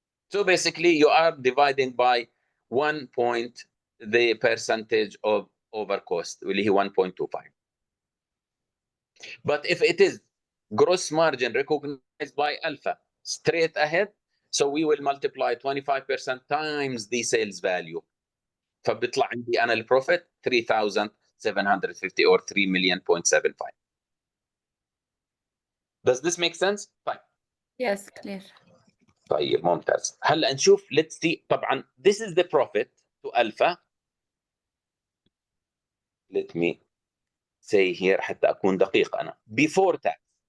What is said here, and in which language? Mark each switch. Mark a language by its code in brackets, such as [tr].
[en] So basically, you are dividing by 1 point the percentage of over cost, [ar] اللي هي [en] 1.25. But if it is gross margin recognized by Alpha straight ahead, so we will multiply 25% times the sales value. [ar] فبيطلع عندي أنا البروفيت 3,750 or 3,000,000.75. [en] Does this make sense? Fine. Yes, clear. [ar] طيب ممتاز. هلا نشوف [en] let's see. [ar] طبعا [en] this is the profit to alpha. Let me say here [ar] حتى أكون دقيق أنا. [en] Before tax.